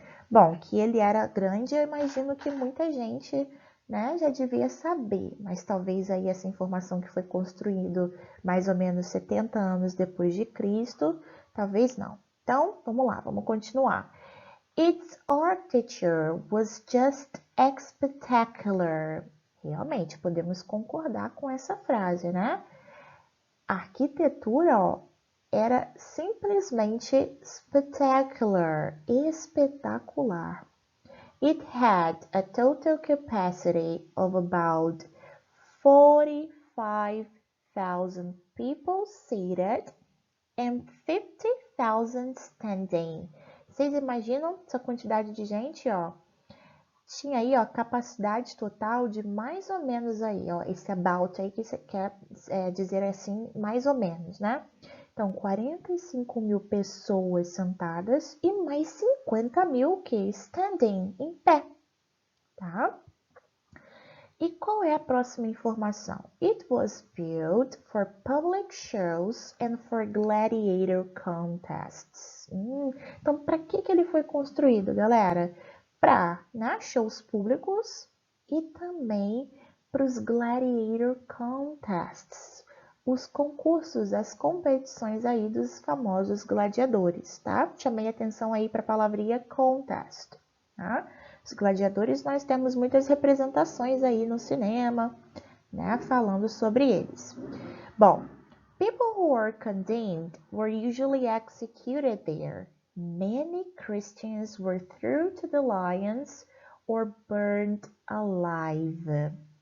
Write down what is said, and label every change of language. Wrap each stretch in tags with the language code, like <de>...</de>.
<pt>Bom, que ele era grande, eu imagino que muita gente, né, já devia saber, mas talvez aí essa informação que foi construído mais ou menos 70 anos depois de Cristo, talvez não. Então, vamos lá, vamos continuar.</pt> <en>Its architecture was just spectacular.</en> <pt>Realmente, podemos concordar com essa frase, né? A arquitetura, ó, era simplesmente spectacular, espetacular.</pt> <en>It had a total capacity of about 45,000 people seated and 50,000 standing.</en> <pt>Vocês imaginam essa quantidade de gente, ó? Tinha aí, ó, capacidade total de mais ou menos aí, ó, esse about aí que você quer dizer assim, mais ou menos, né? Então, 45 mil pessoas sentadas e mais 50 mil que standing, em pé, tá? E qual é a próxima informação?</pt> <en>It was built for public shows and for gladiator contests.</en> <pt>Então, para que ele foi construído, galera? Para, né, shows públicos e também para os</pt> <en>gladiator contests,</en> <pt>os concursos, as competições aí dos famosos gladiadores, tá? Chamei atenção aí para a palavrinha contest, tá? Os gladiadores, nós temos muitas representações aí no cinema, né, falando sobre eles.</pt> <en>Bom, people who were condemned were usually executed there. Many Christians were thrown to the lions or burned alive.</en>